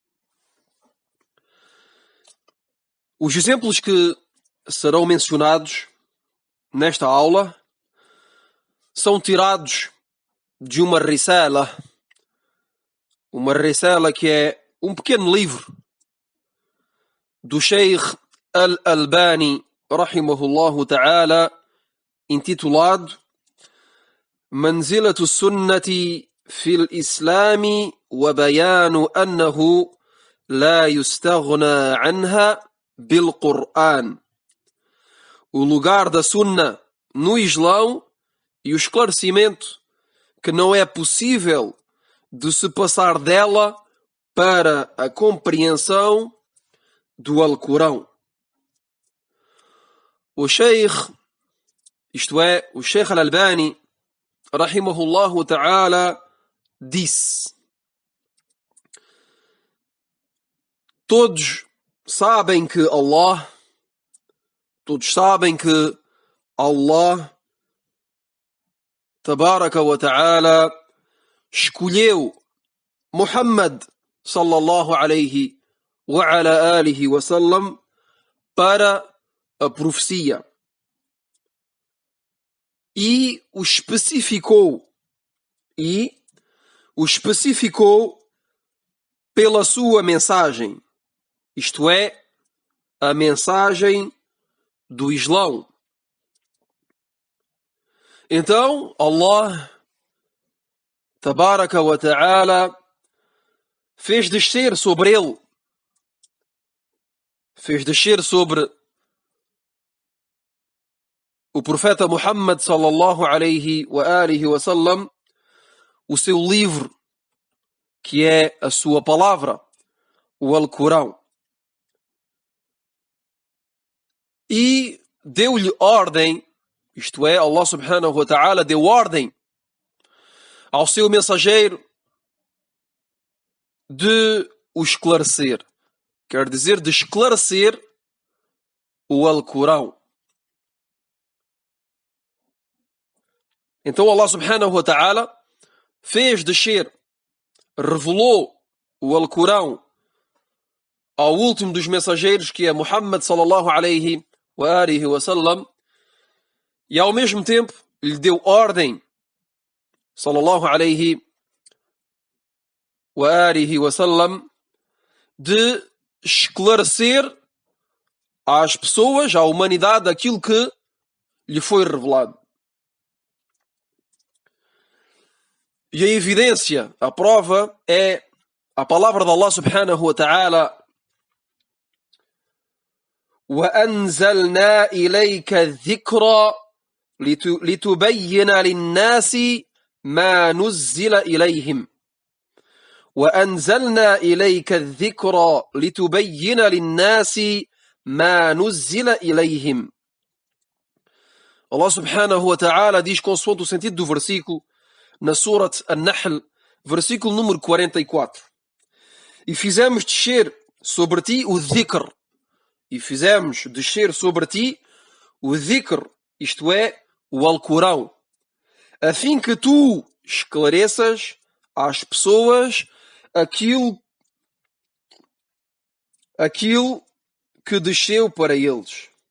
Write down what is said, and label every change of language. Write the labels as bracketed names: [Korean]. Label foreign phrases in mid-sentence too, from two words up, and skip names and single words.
[Portuguese] Os exemplos que serão mencionados nesta aula são tirados de uma risala que é um pequeno livro do Sheikh Al-Albani, [Arabic] رحمه الله تعالى, [Portuguese] intitulado Manzilatu Sunnati fil Islami wa Bayanu Annahu la yustaghna anha bil Qur'an. O lugar da Sunnah no Islão e o esclarecimento que não é possível de se passar dela para a compreensão do Alcorão. O Sheikh, isto é, o Sheikh Al-Albani, [Arabic] رحمه الله تعالى, [Portuguese] disse: todos sabem que [Arabic] الله تبارك وتعالى [Portuguese] escolheu Muhammad [Arabic] صلى الله عليه وعلى آله وسلم [Portuguese] para a profecia e o especificou pela sua mensagem, isto é, a mensagem do Islão. Então, [Arabic] الله تبارك وتعالى [Portuguese] fez descer sobre o profeta Muhammad [Arabic] صلى الله عليه وآله وسلم [Portuguese] o seu livro, que é a sua palavra, o Alcorão. E deu-lhe ordem, isto é, [Arabic] الله سبحانه وتعالى [Portuguese] deu ordem ao seu mensageiro de o esclarecer. Quer dizer, de esclarecer o Alcorão. Então [Arabic] الله سبحانه وتعالى [Portuguese] fez descer, revelou o Alcorão ao último dos mensageiros, que é Muhammad [Arabic] صلى الله عليه وآله وسلم, [Portuguese] e ao mesmo tempo lhe deu ordem [Arabic] صلى الله عليه وآله وسلم [Portuguese] de esclarecer às pessoas, à humanidade, aquilo que lhe foi revelado. E a evidência, a prova, é a palavra de [Arabic] الله سبحانه وتعالى: وَأَنزَلْنَا إِلَيْكَ الذِّكْرَ لتبين للناس ما نزل إليهم وأنزلنا إليك الذكر لتبين للناس ما نزل إليهم. الله سبحانه وتعالى [Portuguese] diz, consoante o sentido do versículo, na Surat An-Nahl, versículo número 44. E fizemos descer sobre ti o dhikr. E fizemos descer sobre ti o dhikr, isto é, o Alcorão, a fim que tu esclareças às pessoas aquilo que desceu para eles.